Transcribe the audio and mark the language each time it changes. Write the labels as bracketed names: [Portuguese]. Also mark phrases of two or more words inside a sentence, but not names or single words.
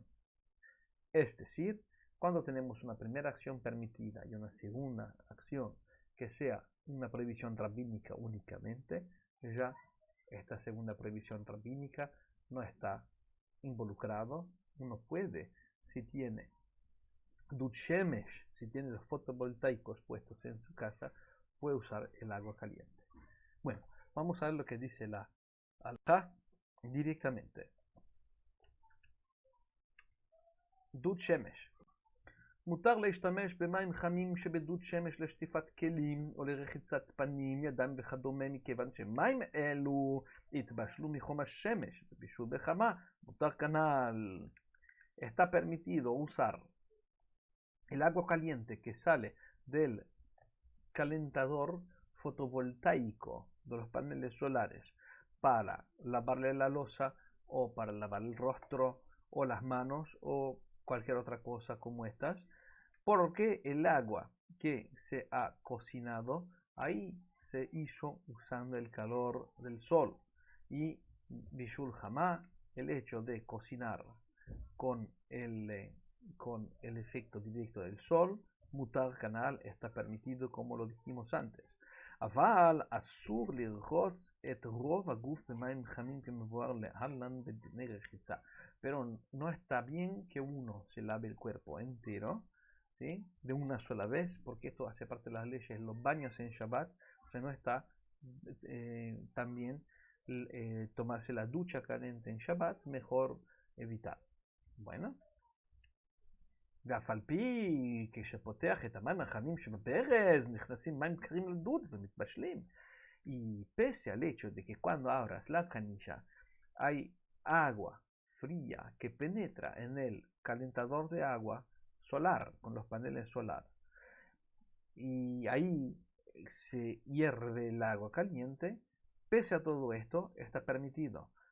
[Spanish] Es decir, cuando tenemos una primera acción permitida y una segunda acción que sea una prohibición rabínica únicamente, ya esta segunda prohibición rabínica no está involucrado. Uno puede, si tiene Duchemesh, si tiene los fotovoltaicos puestos en su casa, puede usar el agua caliente. Bueno, vamos a ver lo que dice la Alá directamente. [Hebrew] דוד שמש. מותר להשתמש במים חמים שבדוד שמש לשטיפת כלים או לרחיצת פנים, ידיים וכדומה, מכיוון שמים אלו התבשלו מחום השמש ובישול בחמה, מותר כנ"ל. [Spanish] Está permitido usar el agua caliente que sale del calentador fotovoltaico de los paneles solares para lavarle la loza o para lavar el rostro o las manos o cualquier otra cosa como estas, porque el agua que se ha cocinado ahí se hizo usando el calor del sol, y [Hebrew] בישול חמה, [Spanish] el hecho de cocinar con el efecto directo del sol, [Hebrew] מותר כנ"ל, [Spanish] está permitido como lo dijimos antes. [Hebrew] אבל אסור לרחוץ את רוב הגוף במים חמים כמבואר להלן בדיני רחיצה. [Spanish] Pero no está bien que uno se lave el cuerpo entero, ¿sí?, de una sola vez, porque esto hace parte de las leyes, los baños en Shabbat. O sea, no está también tomarse la ducha caliente en Shabbat, mejor evitar. Bueno, [Hebrew] ואף על פי כשפותח את המים החמים שבברז נכנסים מים קרים לדוד ומתבשלים. [Spanish] Y pese al hecho de que cuando abras la canilla hay agua fría que penetra en el calentador de agua solar, con los paneles solares, y ahí se hierve el agua caliente, pese a todo esto está permitido.